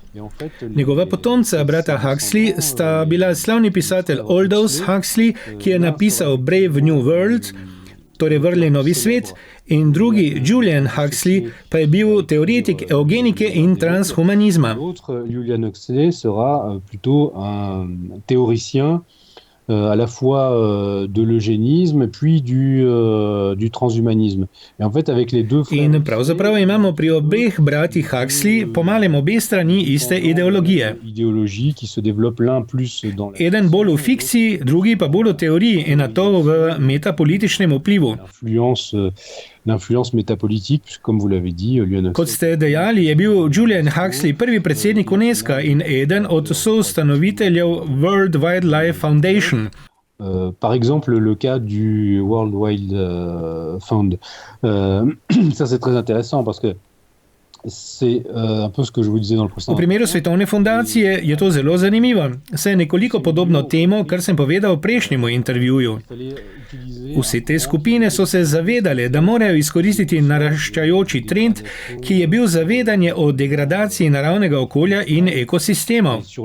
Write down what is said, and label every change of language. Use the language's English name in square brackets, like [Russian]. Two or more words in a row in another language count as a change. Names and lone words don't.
[Slovenian] Njegova potomca, brata Huxley, sta bila slavni pisatelj Aldous Huxley, ki je napisal Brave New World, torej Vrli novi svet, in drugi Julian Huxley pa je bil teoretik eugenike in transhumanizma. [French] Julian Huxley sera plutôt un théoricien à la fois de l'eugénisme puis du transhumanisme. Et en fait, avec les deux frères... [Slovenian] In pravzaprav imamo pri obeh bratih Huxley po malem obe strani iste ideologije. [French] Idéologie qui se développe l'un plus dans [Slovenian] Eden bolj v fikciji, drugi pa bolj v teoriji in na to v metapolitičnem vplivu. [French] l'influence métapolitique, puisque, comme vous l'avez dit, Lionel... [Slovenian] Kot ste dejali, je bil Julian Huxley prvi predsednik UNESCO in eden od soustanoviteljev World Wildlife Foundation. [French] Par exemple, le cas du World Wild Fund. Ça, c'est très intéressant parce que c'est un peu ce que je vous disais dans le précédent. [Slovenian] V primeru Svetovne fundacije je to zelo zanimivo. Saj je nekoliko podobno temu, kar sem povedal v prejšnjem intervjuju. Vse te skupine so se zavedale, da morajo izkoristiti naraščajoči trend, ki je bil zavedanje o degradaciji naravnega okolja in ekosistemov.